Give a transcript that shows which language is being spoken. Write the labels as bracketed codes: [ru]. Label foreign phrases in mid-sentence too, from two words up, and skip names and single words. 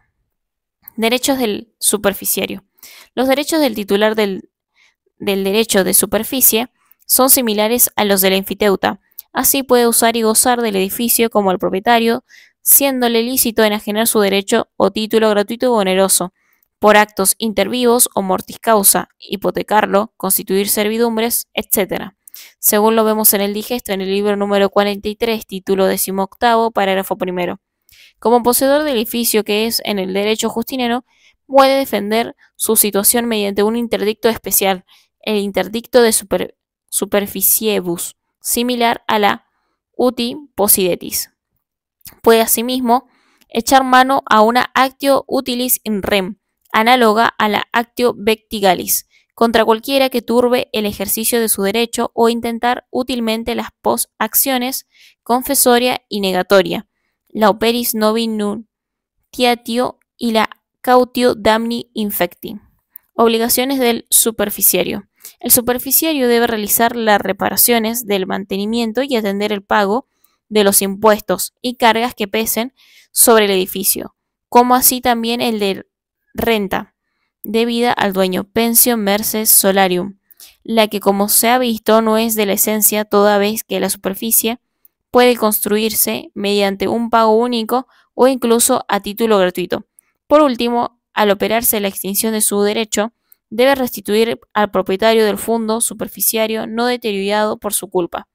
[es] Derechos del superficiario. Los derechos del titular del derecho de superficie son similares a los del enfiteuta. Así puede usar y gozar del edificio como el propietario, siéndole lícito enajenar su derecho o título gratuito o oneroso, por actos intervivos o [la] mortis causa, [es] hipotecarlo, constituir servidumbres, etc. Según lo vemos en el digesto en el libro número 43, título 18, parágrafo primero. Como poseedor del edificio que es en el derecho justiniano, puede defender su situación mediante un interdicto especial, el interdicto [la] de superficiebus, [es] similar a la [la] uti possidetis. [es] Puede asimismo echar mano a una [la] actio utilis in rem, [es] análoga a la [la] actio vectigalis, [es] contra cualquiera que turbe el ejercicio de su derecho o intentar útilmente las posacciones confesoria y negatoria, la [la] operis novi nuntiatio [es] y la [la] cautio damni infecti. [es] Obligaciones del superficiario. El superficiario debe realizar las reparaciones del mantenimiento y atender el pago de los impuestos y cargas que pesen sobre el edificio, como así también el de renta debida al dueño, [la] pension merces solarium, [es] la que, como se ha visto, no es de la esencia, toda vez que la superficie puede construirse mediante un pago único o incluso a título gratuito. Por último, al operarse la extinción de su derecho, debe restituir al propietario del fondo superficiario no deteriorado por su culpa.